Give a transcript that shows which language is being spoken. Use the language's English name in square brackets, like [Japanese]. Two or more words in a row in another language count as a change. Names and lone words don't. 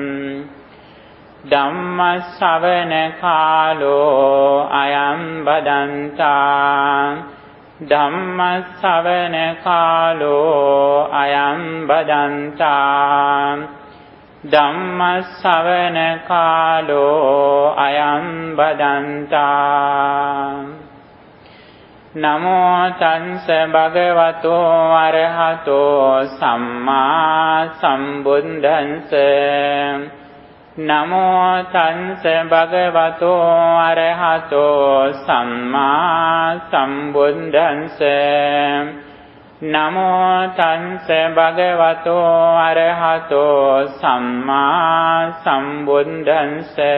[Pali] ධම්ම ශ්‍රවණ කාලෝ අයං බදන්තා ධම්ම ශ්‍රවණ කාලෝ අයං බදන්තා ධම්ම ශ්‍රවණ කාලෝ අයං බදන්තා නමෝ තංස භගවතෝ අරහතෝ සම්මා සම්බුද්දංස නමෝ තංස භගවතෝ අරහතෝ සම්මා සම්බුද්දංස නමෝ තංස භගවතෝ අරහතෝ සම්මා සම්බුද්දංස